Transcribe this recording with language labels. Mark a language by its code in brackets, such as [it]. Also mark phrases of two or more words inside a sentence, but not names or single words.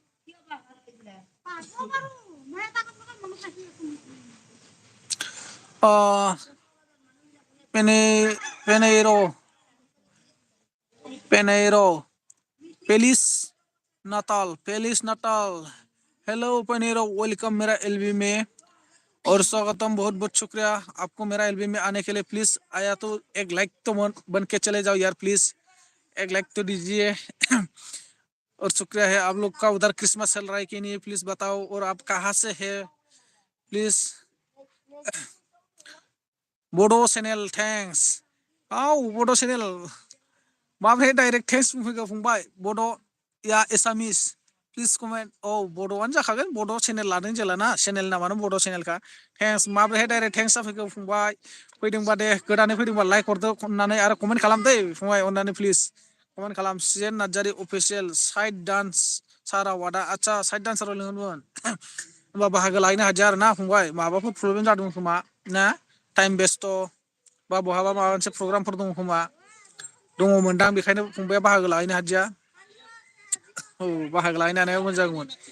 [hi] पेनेरो पेलिस नाताल हेलो पेनेरो वेलकम मेरा एलबी में और स्वागतम बहुत बहुत शुक्रिया आपको मेरा एलबी में आने के लिए प्लीज आया तो एक लाइक तो बन के चले जाओ यार प्लीज एक लाइक तो दीजिए और शुक्रिया है आप लोग का उधर क्रिसमस चल रहा है कि नहीं प्लीज बताओ और आप कहाँ से है प्लीज [brx] बडो चैनल थैंक्स बडो चैनल माब्रै [en] direct thanks [brx] बुंफैगौ फंबाय बड' या एसामिस [en] please comment [brx] बड'आनो जाखागोन बड' चेनेल लादों जेला ना चेनेल नामानो बड' चेनेलखा थेंक्स माब्रैहाय [en] direct thanks [brx] जाफैगौ फंबाय फैदोंबा दे गोदानै फैदोंबा लाइक हरदो अननानै आरो कमेन्ट खालाम दै फंबाय अननानै प्लिज कमेन्ट खालाम सिजेन नार्जारि अफिसियेल साइड डान्स साराव आदा आदसा साइड डान्साराव लिंहरदोंमोन होमबा बाहागो लाहैनो हादिया आरो ना फंबाय माबाफोर प्रब्लेम जादों खोमा ना टाइम बेस्थ' बा बहाबा माबा मोनसे प्रग्रामफोर दङ खोमा दङमोनदां बेखायनो फंबाया बाहागो लाहैनो हादिया बाहागो लाहैनो हानाया मोजां जागौमोन